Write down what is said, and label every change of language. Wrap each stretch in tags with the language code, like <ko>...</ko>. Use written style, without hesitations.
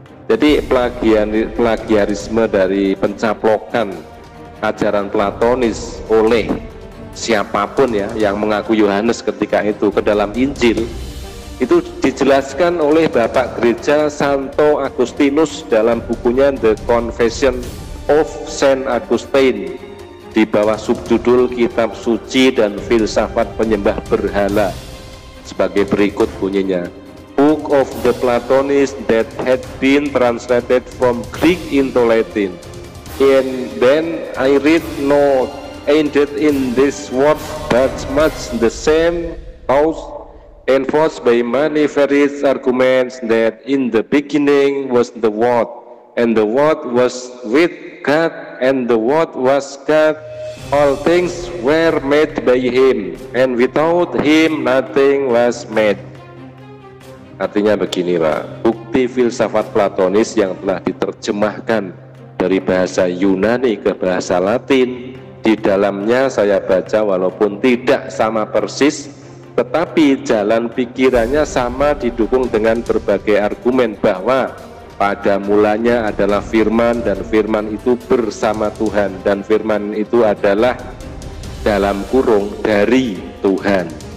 <id>Jadi plagiarisme dari pencaplokan ajaran Platonis oleh siapapun, ya, yang mengaku Yohanes ketika itu ke dalam Injil, itu dijelaskan oleh Bapak Gereja Santo Agustinus dalam bukunya The Confession of Saint Augustine di bawah subjudul Kitab Suci dan Filsafat Penyembah Berhala, sebagai berikut bunyinya.</id> <en>Book of the Platonists that had been translated from Greek into Latin. And then I read, no, ain't it in this word but much the same thought enforced by many various arguments that in the beginning was the Word, and the Word was with God, and the Word was God. All things were made by Him, and without Him nothing was made.</en> <id>Artinya begini, Pak, bukti filsafat Platonis yang telah diterjemahkan dari bahasa Yunani ke bahasa Latin, di dalamnya saya baca walaupun tidak sama persis, tetapi jalan pikirannya sama, didukung dengan berbagai argumen bahwa pada mulanya adalah firman, dan firman itu bersama Tuhan, dan firman itu adalah dalam kurung dari Tuhan.</id>